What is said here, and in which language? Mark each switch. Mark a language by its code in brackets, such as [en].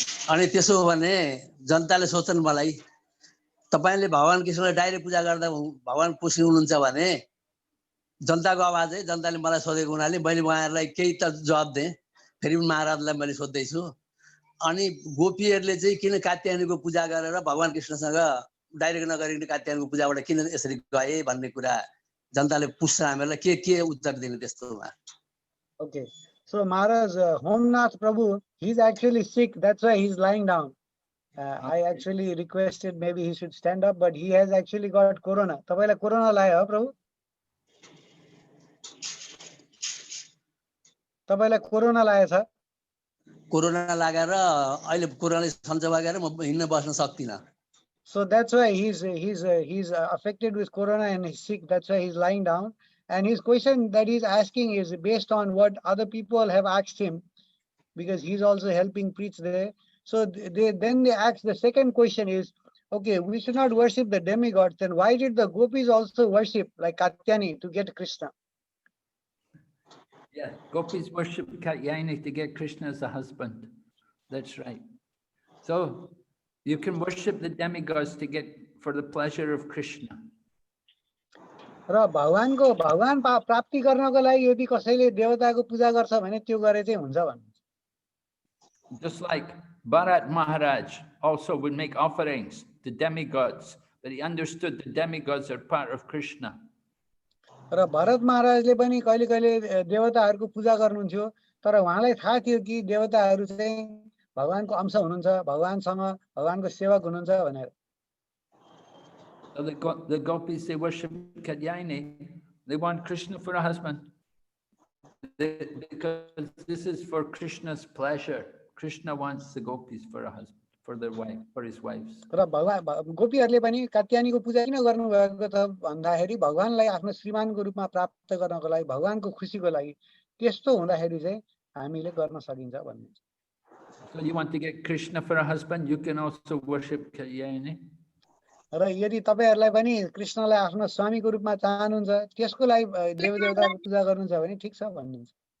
[ne] अनि त्यसो भने जनताले सोध्छन् मलाई तपाईले भगवान कृष्णलाई डाइरेक्ट पूजा गर्दा भगवान खुसी हुनुहुन्छ भने जनताको आवाज है जनताले मलाई सोधेको हुनाले मैले उहाँहरूलाई केही त जवाब दिएँ फेरि महाराजलाई मैले सोध्दै छु अनि गोपीहरूले चाहिँ किन कात्यायनीको पूजा गरेर भगवान कृष्णसँग डाइरेक्ट नगरिकन कात्यायनीको पूजाबाट किन यसरी गए भन्ने कुरा जनताले पुच्छ्छ हामीलाई के उत्तर दिने त्यस्तोमा [en] okay so Maharaj Homnath Prabhu he is actually sick that's why he is lying down I actually requested maybe he should stand up but he has actually got corona [ne] तपाईलाई कोरोना लाग्यो हो प्रभु तपाईलाई कोरोना लागेछ कोरोना लागेर अहिले कोरोनाले सञ्चो भएर म हिँड्न बस्न सक्दिन [en] So that's why he's affected with corona and he's sick. That's why he's lying down. And his question that he's asking is based on what other people have asked him, because he's also helping preach there. So they ask the second question is, okay, we should not worship the demigods. Then why did the gopis also worship like Katyani to get Krishna? Yeah, gopis worship Katyayani to get Krishna as a husband. That's right. So you can worship the demigods to get for the pleasure of Krishna. [ne] र भगवान प्राप्ति गर्नको लागि यदि कसैले देवताको पूजा गर्छ भने त्यो गरे चाहिँ हुन्छ भन्नुहुन्छ. [en] Just like Prahlad Maharaj also would make offerings to demigods, but he understood the demigods are part of Krishna. [ne] र भरत महाराजले पनि कहिले कहिले देवताहरूको पूजा गर्नुहुन्थ्यो, तर उहाँलाई थाहा थियो कि देवताहरू चाहिँ भगवानको अंश हुनुहुन्छ, भगवानसँग भगवानको सेवक हुनुहुन्छ भनेर. [en] So the gopis, they worship Katyayani. They want Krishna for a husband. Because this is for Krishna's pleasure. Krishna wants the gopis for a husband, for their wife, for his wives. [ne] र भगवान गोपीहरूले पनि कात्यानीको पूजा किन गर्नुभएको त भन्दाखेरि भगवानलाई आफ्नो श्रीमानको रूपमा प्राप्त गर्नको लागि, भगवानको खुसीको लागि. त्यस्तो हुँदाखेरि चाहिँ हामीले गर्न सकिन्छ भन्नुहुन्छ. [en] So you want to get Krishna for a husband, you can also worship Katyayani. [ne] र यदि तपाईहरुलाई पनि कृष्णलाई आफ्नो स्वामीको रूपमा चाहनुहुन्छ, त्यसको लागि देवदेवताको पूजा गर्नुहुन्छ भने ठीक छ भन्नुहुन्छ.